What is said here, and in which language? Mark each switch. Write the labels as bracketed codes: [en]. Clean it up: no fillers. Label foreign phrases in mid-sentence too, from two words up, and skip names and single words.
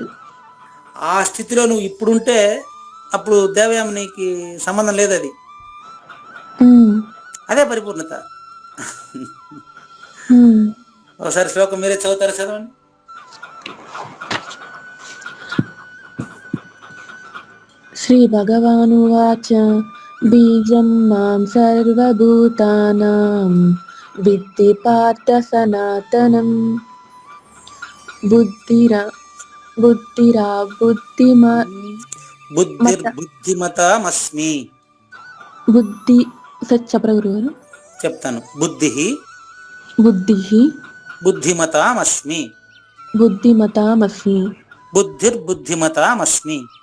[te] ఆ స్థితిలో నువ్వు ఇప్పుడుంటే అప్పుడు దేవయామనికి సంబంధం లేదు. అది అదే పరిపూర్ణత. ఒకసారి శ్లోకం మీరే చదువుతారా? చదవండి. [sa] श्रीभगवानुवाच बीजं मां सर्वभूतानां विद्धि पार्थ सनातनं बुद्धिरा बुद्धिरा బుద్ధిర్బుద్ధిమతామస్మి. [te] బుద్ధి చెప్పరా గురుగారు? చెప్తాను. బుద్ధి బుద్ధి [sa] బుద్ధిమతామస్మి. బుద్ధిమతామస్మి. బుద్ధిర్బుద్ధిమతామస్మి.